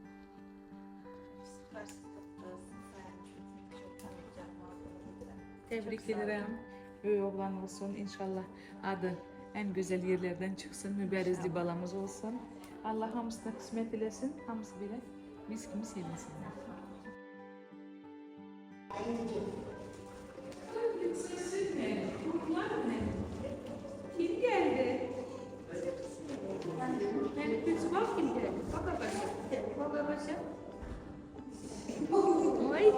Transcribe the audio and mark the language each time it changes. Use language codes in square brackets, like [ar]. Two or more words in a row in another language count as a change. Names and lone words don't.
[az] Təbrik edirəm. Böyük oğlan olsun, inşallah adı ən gözəl yerlərdən çıxsın, mübərrizli balamız olsun. Allah hamısına qismət eləsin, hamısı belə biz kimi sevinsinlər. [tr] Kim geldi? Bak kim geldi? Bak babası. Bak babası. Oy.